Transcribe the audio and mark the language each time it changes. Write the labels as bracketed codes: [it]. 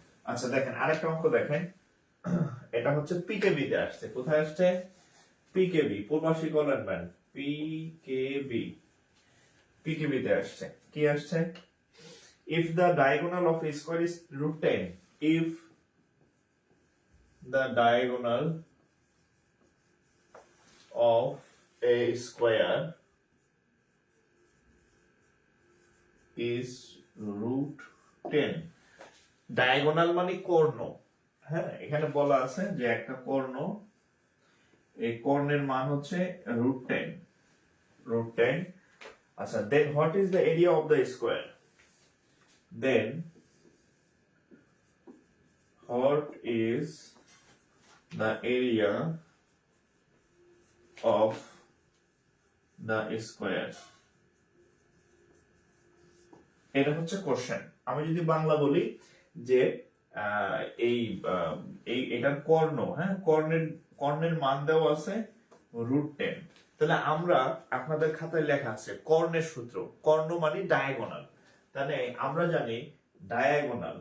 [bn] আচ্ছা দেখেন, আরেকটা অঙ্ক দেখেন, এটা হচ্ছে পিকেবি তে আসছে। কোথায় আসছে? পিকেবি, পূর্বাশিক অ্যালাইনমেন্ট, পিকেবি, পিকেবি তে আসছে। কি আসছে? [en] if the diagonal of a square is root 10, if the diagonal of a square is root 10, [bn] diagonal মানে কর্ণ। হ্যাঁ, এখানে বলা আছে যে একটা কর্ণ, এই কর্ণের মান হচ্ছে root 10, root 10। [en] আচ্ছা, then what is the area of the square? Then what is the area of the square? [bn] এটা হচ্ছে কোশ্চেন। আমি যদি বাংলা বলি যে এই এটার কর্ণ, হ্যাঁ, কর্ণের মান দেওয়া আছে √10, তাহলে আমরা, আপনাদের খাতায় লেখা আছে কর্ণের সূত্র। কর্ণ মানে ডায়াগোনাল, তাহলে আমরা জানি ডায়াগোনাল।